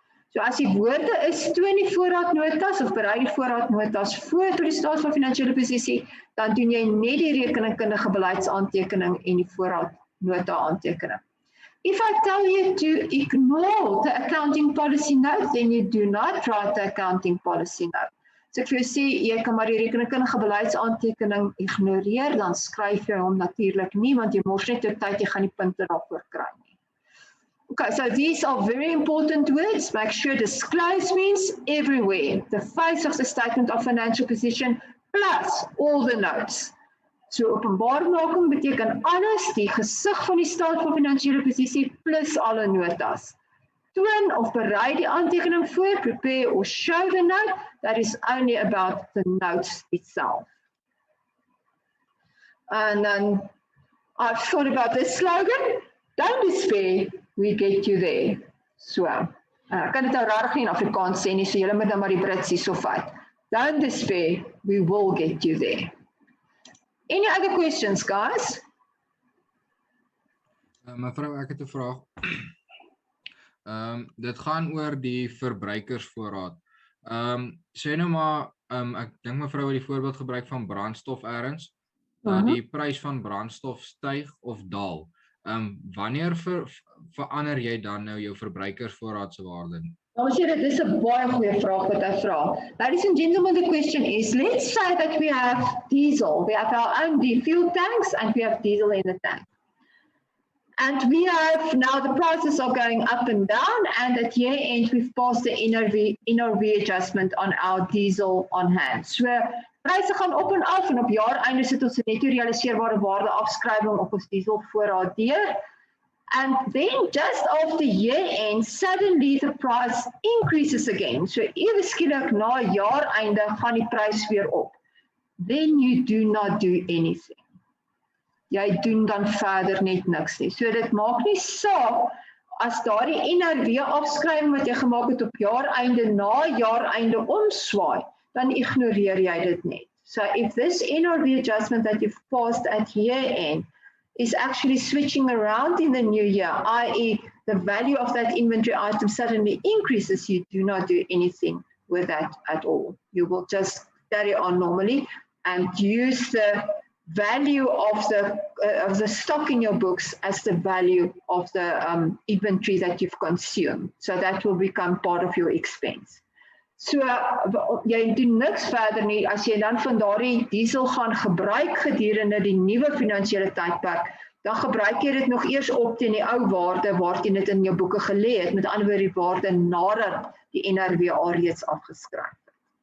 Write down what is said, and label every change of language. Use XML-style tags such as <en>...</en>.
<af>So as die woorde is, toon die voorraadnotas of berei die voorraadnotas voor tot die staat van finansiële posisie, dan doen jy net die rekenkundige beleidsaantekening en die voorraadnota aantekening.</af> <en>If I tell you to ignore the accounting policy note, then you do not write the accounting policy note.</en> <af>So ek vir jou sê, jy kan maar die rekenkundige beleidsaantekening ignoreer, dan skryf jy hom natuurlik nie, want jy mors net jou tyd, jy gaan die punte daarvoor kry nie.</af> <en>Okay, so these are very important words. Make sure disclose means everywhere. The face of the statement of financial position plus all the notes.</en> <af>So openbaarmaking beteken alles, die gesig van die staat van finansiële posisie plus alle notas. Toon of berei die aantekening voor,</af> <en>prepare or show the note,</en> <af>that is only about the notes itself.</af> <en>And then I've thought about this slogan, don't despair, we get you there.</en> <af>So, ek kan dit nou rarig nie in Afrikaans sê nie, so julle moet nou maar die Brits hierso vat.</af> <en>Don't despair, we will get you there. Any other questions, guys?</en> <af>Mevrou, ek het 'n vraag. Dit gaan oor die verbruikersvoorraad. Sê nou maar, ek dink mevrou het die voorbeeld gebruik van brandstof ergens, dat die prys van brandstof styg of daal. Wanneer verander jy dan nou jou verbruikersvoorraad se waarde? Ons sê dit is 'n baie goeie vraag wat hy vra.</af> <en>Ladies and gentlemen, the question is, let's say that we have diesel, we have our own fuel tanks and we have diesel in the tank. And we have now the prices are going up and down, and at year end we've passed the NRV adjustment on our diesel on hand.</en> <af>So pryse gaan op en af en op jaareinde sit ons 'n netto realiseerbare waarde afskrywing op ons dieselvoorraad deur.</af> <en>And then just after year end, suddenly the price increases again.</en> <af>So ewe skielik na jaareinde gaan die prys weer op.</af> <en>Then you do not do anything.</en> <af>Jy doen dan verder net niks nie. So dit maak nie saak as daardie NRW afskrywing wat jy gemaak het op jaareinde na jaareinde omswaai, dan ignoreer jy dit net.</af> <en>So if this NRW adjustment that you've passed at year end is actually switching around in the new year, i.e. the value of that inventory item suddenly increases, you do not do anything with that at all. You will just carry on normally and use the value of the stock in your books as the value of the inventory that you've consumed. So that will become part of your expense.</en> <af>So jy doen niks verder nie as jy dan van daardie diesel gaan gebruik gedurende die nuwe finansiële tydperk, dan gebruik jy dit nog eers op teen die ou waarde waarteen dit in jou boeke gelê het, met ander woorde die waarde nadat die NRWA reeds afgeskryf het.</af>